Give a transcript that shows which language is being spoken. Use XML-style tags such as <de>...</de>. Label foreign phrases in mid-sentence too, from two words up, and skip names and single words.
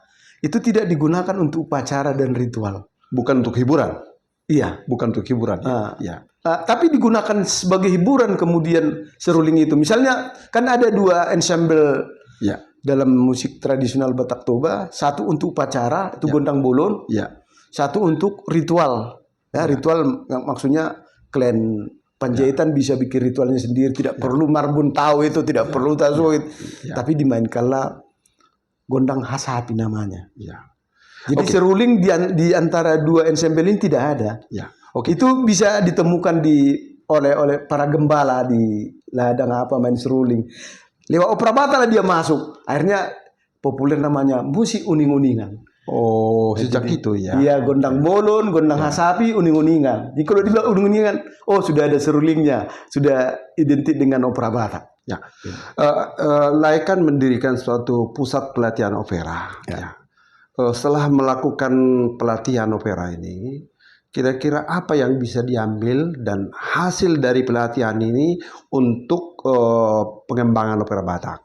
<id>Itu tidak digunakan untuk upacara dan ritual. Bukan untuk hiburan. Iya. Bukan untuk hiburan. Ya. Tapi digunakan sebagai hiburan kemudian seruling itu. Misalnya kan ada dua ensemble Ya. dalam musik tradisional Batak Toba. Satu untuk upacara, itu gondang bolon. Ya. Satu untuk ritual. Ya, ritual maksudnya klan Panjaitan bisa bikin ritualnya sendiri, tidak perlu Marbun tahu itu, tidak perlu tasawuf. Tapi dimainkanlah gondang hasapi namanya. Ya. Jadi seruling di antara dua ensemble ini tidak ada. Ya. Oke. Itu bisa ditemukan oleh para gembala di ladang main seruling. Lewat opera Batak lah dia masuk. Akhirnya populer namanya musik uning-uningan. Oh, sejak itu ya. Iya, gondang bolon, gondang hasapi, uning-uningan. Jadi kalau dibilang uning-uningan, oh sudah ada serulingnya, sudah identik dengan opera Batak. Ya. Laikan mendirikan suatu pusat pelatihan opera. Ya. Setelah melakukan pelatihan opera ini, kira-kira apa yang bisa diambil dan hasil dari pelatihan ini untuk pengembangan opera Batak?</id>